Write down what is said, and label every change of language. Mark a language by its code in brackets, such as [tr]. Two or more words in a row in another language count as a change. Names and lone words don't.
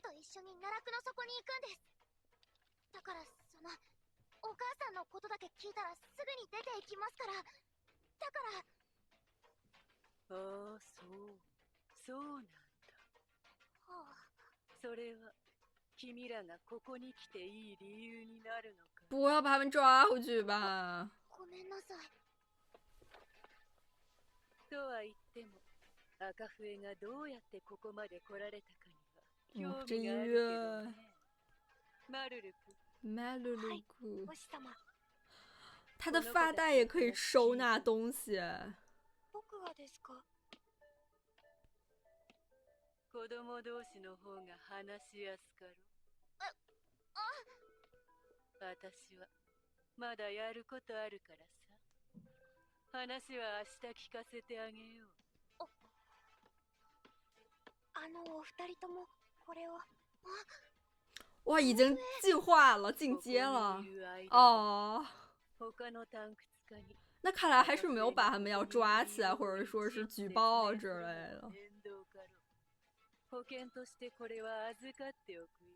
[ja] 緒に奈落の底に行くんです。だからお母さんのことだけ聞いたらすぐに出て行きますから。だから。ああ、そうなんだ。はあ、それは君らがここに来ていい理由になるのか。 [zh] 不要把他们抓回去吧。 [ja] ごめんなさい。とは言っても、赤笛がどうやってここまで来られたかには興味があるけどね。マルルク。 [zh] 麦露露库， [ja] 星様。 [zh] 他的发带也可以收纳东西。 [ja] 僕がですか？子供同士の方が話しやすかろ。私はまだやることあるからさ。話は明日聞かせてあげよう。お二人ともこれを。 [zh] 哇，已经进化了，进阶了。哦，那看来还是没有把他们要抓起来，或者说是举报之类的。 [ja] 保険としてこれは預かっておくよ。